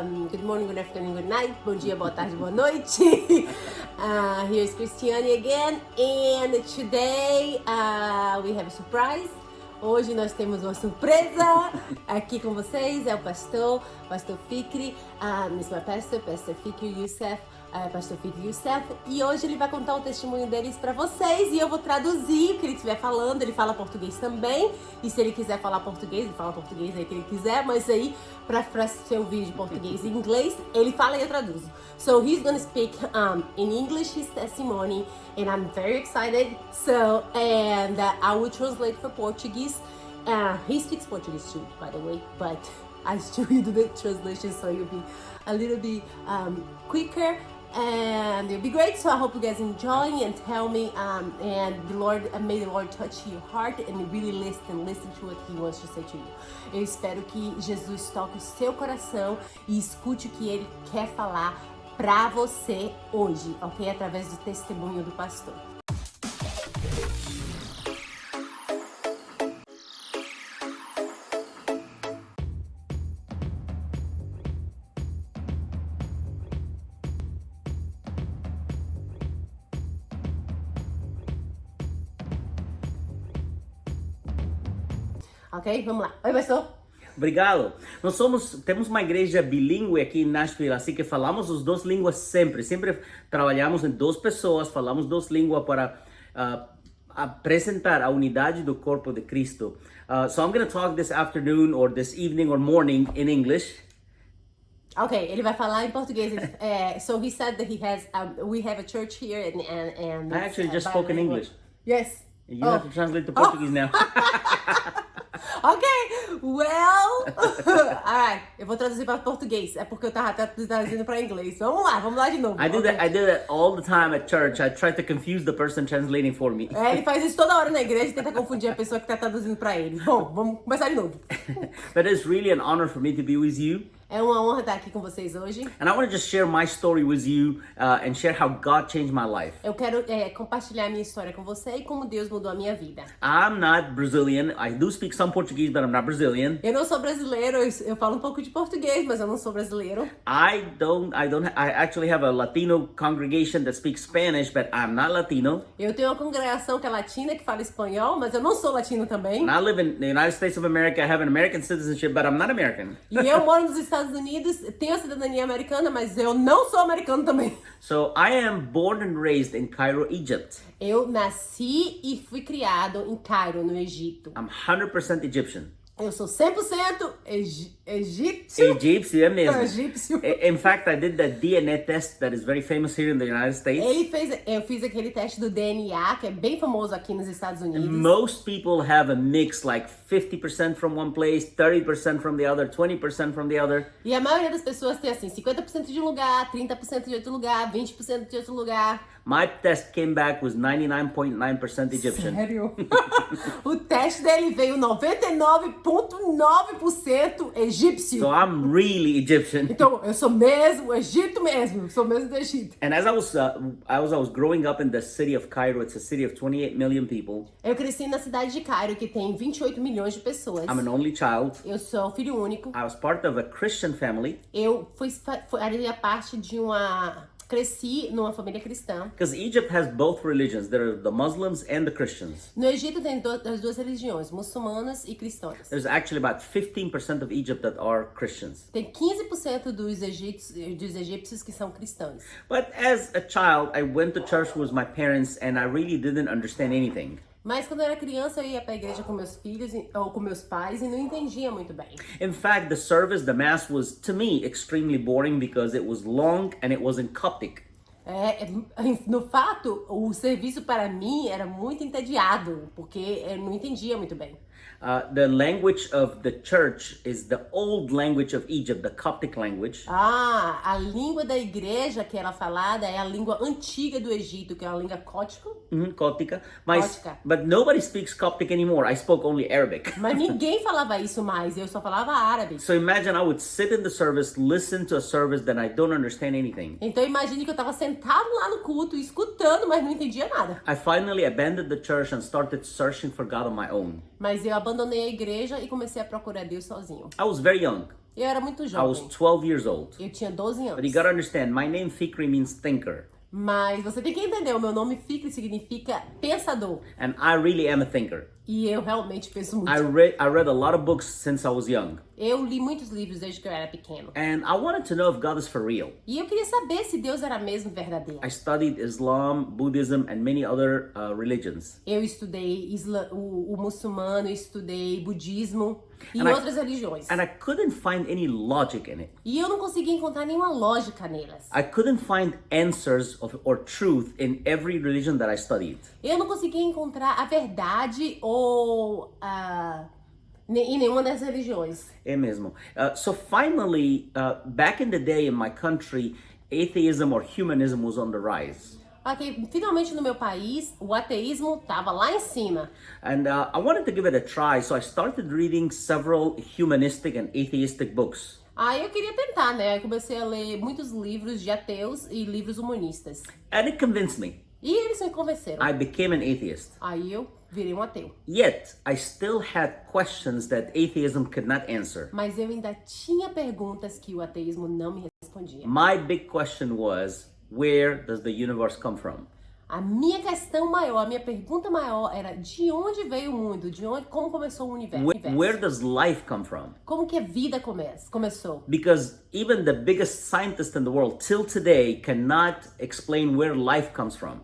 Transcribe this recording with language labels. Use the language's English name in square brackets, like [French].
[English] Good morning, good afternoon, good night. [Portuguese] Bom dia, boa tarde, boa noite. [English] Here's Cristiane again, and today we have a surprise. [Portuguese] Hoje nós temos uma surpresa aqui com vocês. É o pastor Fikri, Miss my pastor Fikri Youssef, pastor Fikri Youssef. E hoje ele vai contar o testemunho deles para vocês e eu vou traduzir o que ele estiver falando. Ele fala português também, e se ele quiser falar português, ele fala português aí que ele quiser, mas aí para ser um vídeo de português e inglês, ele fala e eu traduzo. [English] So he's gonna speak in English his testimony, and I'm very excited. So I will translate for Portuguese. He speaks Portuguese too, by the way, but I still do the translation, so you'll be a little bit quicker, and it'll be great. So I hope you guys enjoy and tell me, and may the Lord touch your heart and really listen to what He wants to say to you. [Portuguese] Eu espero que Jesus toque o seu coração e escute o que Ele quer falar pra você hoje, ok? Através do testemunho do pastor. Ok? Vamos lá. Oi, pastor. Obrigado. Temos uma igreja bilíngue aqui em Nashville, assim que falamos as duas línguas sempre. Sempre trabalhamos em duas pessoas, falamos duas línguas para apresentar a unidade do corpo de Cristo. [English] So I'm going to talk this afternoon or this evening or morning in English. [Portuguese] Okay, ele vai falar em português. [English] So he said that we have a church here and I actually just spoke in English. Yes. You have to translate to Portuguese now. [Portuguese] Ok, well, alright, eu vou traduzir para português, é porque eu tava traduzindo para inglês. Vamos lá de novo. [English] I do that all the time at church. I try to confuse the person translating for me. [Portuguese] Ele faz isso toda hora na igreja e tenta confundir a pessoa que tá traduzindo para ele. Bom, vamos começar de novo. [English] But it's really an honor for me to be with you. [Portuguese] É uma honra estar aqui com vocês hoje. [English] And I want to just share my story with you and share how God changed my life. [Portuguese] Eu quero compartilhar a minha história com você e como Deus mudou a minha vida. [English] I'm not Brazilian. I do speak some Portuguese, but I'm not Brazilian. [Portuguese] Eu não sou brasileiro, eu falo um pouco de português, mas eu não sou brasileiro. [English] I actually have a Latino congregation that speaks Spanish, but I'm not Latino. [Portuguese] Eu tenho uma congregação que é latina, que fala espanhol, mas eu não sou latino também. [English] And I live in the United States of America. I have an American citizenship, but I'm not American. [Portuguese] E eu moro nos Estados Unidos, tenho a cidadania americana, mas eu não sou americano também. [English] So I am born and raised in Cairo, Egypt. [Portuguese] Eu nasci e fui criado em Cairo, no Egito. [English] I'm 100% Egyptian. [Portuguese] Eu sou 100% egípcio. Egípcio é mesmo. Egípcio. [English] In fact, I did that DNA test that is very famous here in the United States. [Portuguese] Eu fiz aquele teste do DNA, que é bem famoso aqui nos Estados Unidos. [English] Most people have a mix, like 50% from one place, 30% from the other, 20% from the other. [Portuguese] E a maioria das pessoas tem assim, 50% de um lugar, 30% de outro lugar, 20% de outro lugar. [English] My test came back was 99.9% Egyptian. [Portuguese] Sério? O teste dele veio 99,9% egípcio. [English] So I'm really Egyptian. [Portuguese] Então, eu sou mesmo Egito mesmo, sou mesmo do Egito. [English] And as I was growing up in the city of Cairo, it's a city of 28 million people. [Portuguese] Eu cresci na cidade de Cairo, que tem 28 milhões de pessoas. [English] I'm an only child. [Portuguese] Eu sou filho único. [English] I was part of a Christian family. [Portuguese] Eu fazia parte de cresci numa família cristã. [English] Because Egypt has both religions. There are the Muslims and the Christians. [Portuguese] No Egito tem as duas religiões, muçulmanas e cristãs. [English] There's actually about 15% of Egypt that are Christians. [Portuguese] Tem 15% dos egípcios que são cristãos. [English] But as a child, I went to church with my parents and I really didn't understand anything. [Portuguese] Mas quando eu era criança, eu ia pra igreja com meus filhos ou com meus pais e não entendia muito bem. [English] In fact, the mass was, to me, extremely boring because it was long and it was in Coptic. [Portuguese] No fato, o serviço para mim era muito entediado, porque eu não entendia muito bem. [English] The language of the church is the old language of Egypt, the Coptic language. [Portuguese] A língua da igreja que era falada é a língua antiga do Egito, que é a língua cótica. Coptica. Cótica. [English] But nobody speaks Coptic anymore. I spoke only Arabic. [Portuguese] Mas ninguém falava isso mais, eu só falava árabe. [English] So imagine I would sit in the service, listen to a service that I don't understand anything. [Portuguese] Então imagine que eu estava sentado lá no culto, escutando, mas não entendia nada. [English] I finally abandoned the church and started searching for God on my own. [Portuguese] Mas eu abandonei a igreja e comecei a procurar Deus sozinho. [English] I was very young. [Portuguese] Eu era muito [English] I was [Portuguese] jovem. [English] 12 years old. [Portuguese] Eu tinha 12 [English] But [Portuguese] anos. [English] you gotta understand, my name Fikri means thinker. [Portuguese] Mas você tem que entender, o meu nome Fikri significa pensador. [English] And I really am a thinker. [Portuguese] E eu realmente penso muito. [English] I read a lot of books since I was young. [Portuguese] Eu li muitos livros desde que eu era pequeno. [English] And I wanted to know if God is for real. [Portuguese] E eu queria saber se Deus era mesmo verdadeiro. [English] I studied Islam, Buddhism, and many other religions. [Portuguese] Eu estudei o muçulmano, estudei budismo e [English] And I- [Portuguese] outras religiões. [English] And I couldn't find any logic in it. [Portuguese] E eu não conseguia encontrar nenhuma lógica nelas. [English] I couldn't find answers or truth in every religion that I studied. [Portuguese] Eu não conseguia encontrar a verdade ou em nenhuma das religiões. É mesmo. [English] So finally, back in the day in my country, atheism or humanism was on the rise. [Portuguese] Ok, finalmente no meu país, o ateísmo estava lá em cima. [English] And I wanted to give it a try, so I started reading several humanistic and atheistic books. [Portuguese] Aí eu queria tentar, né? Eu comecei a ler muitos livros de ateus e livros humanistas. [English] And it convinced me. [Portuguese] E eles me convenceram. [English] I became an atheist. [Portuguese] Aí eu virei um ateu. [English] Yet, I still had questions that atheism could not answer. [Portuguese] Mas eu ainda tinha perguntas que o ateísmo não me respondia. [English] My big question was, where does the universe come from? [Portuguese] A minha questão maior, a minha pergunta maior era de onde veio o mundo? Como começou o universo? [English] Where does life come from? [Portuguese] Como que a vida começou? [English] Because even the biggest scientist in the world till today cannot explain where life comes from.